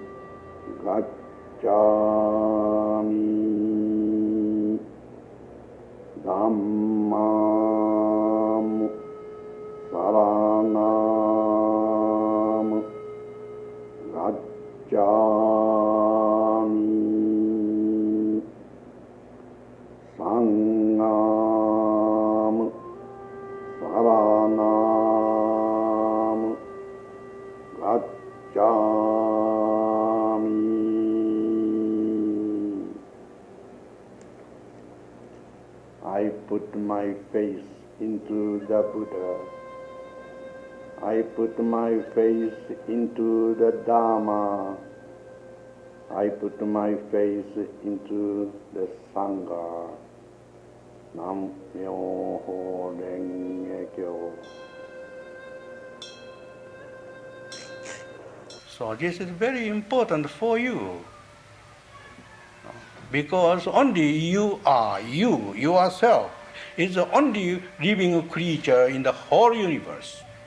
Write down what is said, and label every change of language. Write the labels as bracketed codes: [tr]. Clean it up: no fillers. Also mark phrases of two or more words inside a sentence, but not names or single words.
[pi] gacchami, Dhammam saranam gacchami, Sangham saranam gacchami. [en] I put my faith into the Buddha. I put my faith into the Dharma. I put my faith into the Sangha. [ja] 南無妙法蓮華経. [en] So this is very important for you. Because only you are you, yourself, is the only living creature in the whole universe.